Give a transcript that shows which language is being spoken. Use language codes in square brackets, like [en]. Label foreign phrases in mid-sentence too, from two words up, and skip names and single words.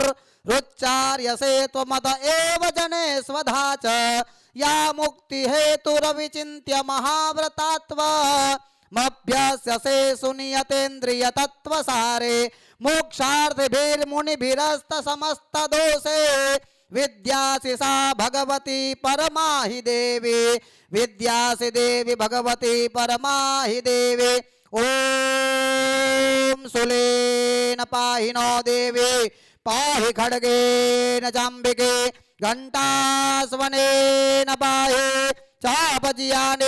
[sa] રુચ્ચાર્યસે ત્વમત એવ જને સ્વધા ચ યા મુક્તિ હેતુરવિચિન્ત્ય મહાવ્રતાત્વ મભ્યસ્યસે સુનિયતેન્દ્રિય તત્વસારે મોક્ષાર્થિભિર્મુનિભિરસ્ત સમસ્ત દોષે विद्यासि सा भगवती परमाहि देवी विद्यासि देवी भगवती परमाहि देवी ओम सुलेन पाहि नो देवी पाहि खड्गेन चाम्बिके घंटास्वनेन पाहि चापजियाने